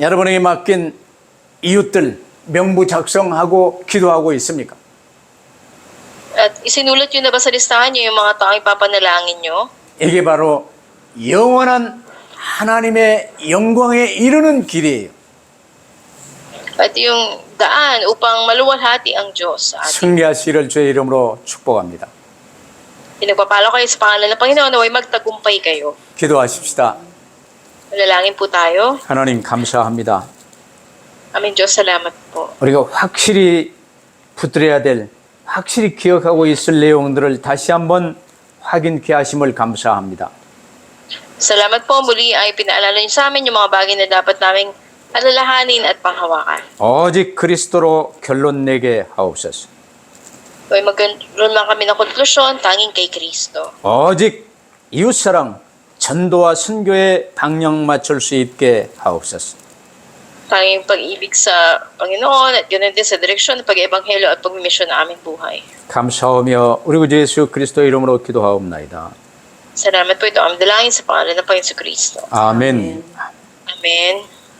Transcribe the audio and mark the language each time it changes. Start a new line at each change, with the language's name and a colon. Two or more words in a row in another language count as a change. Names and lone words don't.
Korean: 여러분에게 맡긴 이웃들 명부 작성하고 기도하고 있습니까?
Filipino: At isinulat nyo na ba sa listahan nyo yung mga taong ipapanalangin nyo?
Korean: 이게 바로 영원한 하나님의 영광에 이르는 길이에요.
Filipino: At yung daan upang maluwalhati ang Diyos sa atin.
Korean: 승리하시기를 주의 이름으로 축복합니다.
Filipino: Pinagpapalo kayo sa pangalan ng Panginoon naway magtagumpay kayo.
Korean: 기도하십시다.
Filipino: Manalangin po tayo.
Korean: 하나님 감사합니다.
Filipino: Aming Diyos, salamat po.
Korean: 우리가 확실히 붙들어야 될, 확실히 기억하고 있을 내용들을 다시 한번 확인케 하심을 감사합니다.
Filipino: Salamat po, muli ay pinaalala niyo sa amin yung mga bagay na dapat naming alalahanin at panghawakan.
Korean: 오직 그리스도로 결론 내게 하옵소서.
Filipino: Kaya magkaroon lang kami ng konklusyon, tanging kay Kristo.
Korean: 오직 이웃사랑, 전도와 선교에 방향 맞출 수 있게 하옵소서.
Filipino: Tanging pag-ibig sa Panginoon at ganoon din sa direksyon ng pag-ebanghelyo at pagmimisyon na aming buhay.
Korean: 감사하며 우리 구주 예수 그리스도 이름으로 기도하옵나이다.
Filipino: Salamat po ito. Ang dalangin sa pangalan ng Panginoon sa Kristo.
Korean: 아멘.
Filipino: Amen.